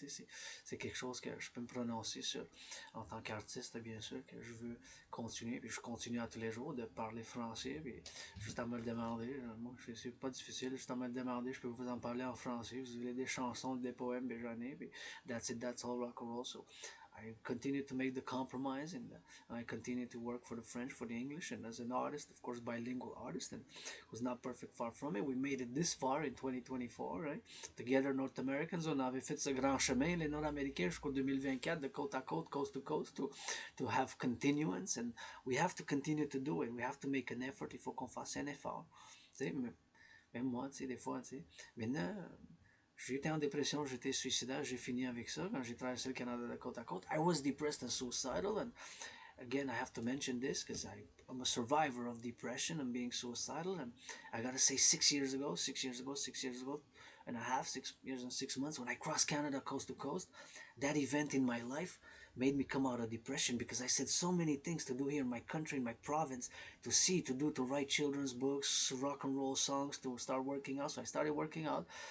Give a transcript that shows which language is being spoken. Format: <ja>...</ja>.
<fr>C'est quelque chose que je peux me prononcer sur en tant qu'artiste, bien sûr, que je veux continuer. Puis je continue à tous les jours de parler français, puis juste à me le demander. Moi, c'est pas difficile, juste à me le demander, je peux vous en parler en français. Vous voulez des chansons, des poèmes, ben j'en ai, puis</fr> <en>that's it, that's all rock and roll. So I continue to make the compromise, and I continue to work for the French, for the English, and as an artist, of course, bilingual artist, and was not perfect, far from it. We made it this far in 2024, right? Together, North Americans,</en> <fr>on avait fait ce grand chemin, les Nord-Américains, jusqu'au 2024, de côte à côte,</fr> <en>coast to coast, to have continuance, and we have to continue to do it. We have to make an effort.</en> <fr>Il faut qu'on fasse un effort. Tu sais, même moi, tu sais, des fois, tu sais, maintenant, j'étais en dépression, j'étais suicidaire, j'ai fini avec ça quand j'ai traversé le Canada de côte à côte.</fr> <en>I was depressed and suicidal, and again, I have to mention this because I'm a survivor of depression and being suicidal. And I gotta say, 6 years ago, 6 years ago, 6 years ago and a half, 6 years and 6 months, when I crossed Canada coast to coast, that event in my life made me come out of depression because I said so many things to do here in my country, in my province, to see, to do, to write children's books, rock and roll songs, to start working out. So I started working out.</en>